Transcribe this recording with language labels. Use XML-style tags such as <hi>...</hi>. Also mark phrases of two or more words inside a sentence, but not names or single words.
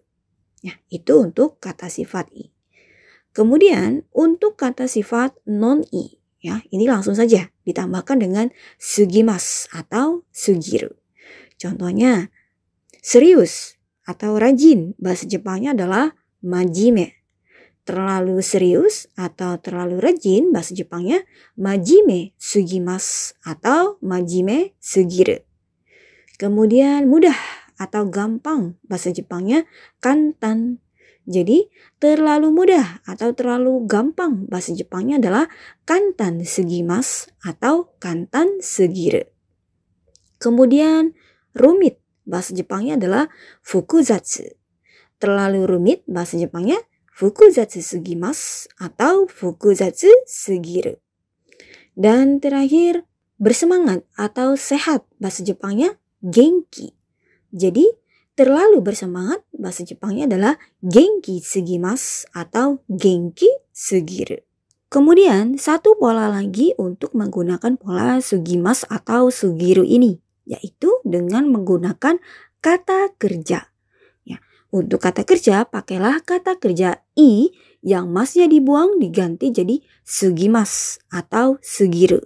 <id>Ya, itu untuk kata sifat i. Kemudian untuk kata sifat non-i, ya, ini langsung saja ditambahkan dengan sugimas atau sugiru. Contohnya serius atau rajin, bahasa Jepangnya adalah majime. Terlalu serius atau terlalu rajin, bahasa Jepangnya</id> <ja>真面目すぎます</ja> <id>atau</id> <ja>真面目すぎる.</ja> <id>Kemudian mudah atau gampang, bahasa Jepangnya kantan. Jadi terlalu mudah atau terlalu gampang, bahasa Jepangnya adalah</id> <ja>簡単すぎます</ja> <id>atau</id> <ja>簡単すぎる.</ja> <id>Kemudian rumit, bahasa Jepangnya adalah fukuzatsu. Terlalu rumit, bahasa Jepangnya</id> <ja>複雑すぎます</ja> <id>atau</id> <ja>複雑すぎる.</ja> <id>Dan terakhir bersemangat atau sehat, bahasa Jepangnya genki. Jadi terlalu bersemangat, bahasa Jepangnya adalah</id> <ja>元気すぎます</ja> <id>atau</id> <ja>元気すぎる.</ja> <id>Kemudian satu pola lagi untuk menggunakan pola sugimas atau sugiru ini, yaitu dengan menggunakan kata kerja. Ya, untuk kata kerja pakailah kata kerja i yang masnya dibuang diganti jadi sugimas atau sugiru.</id>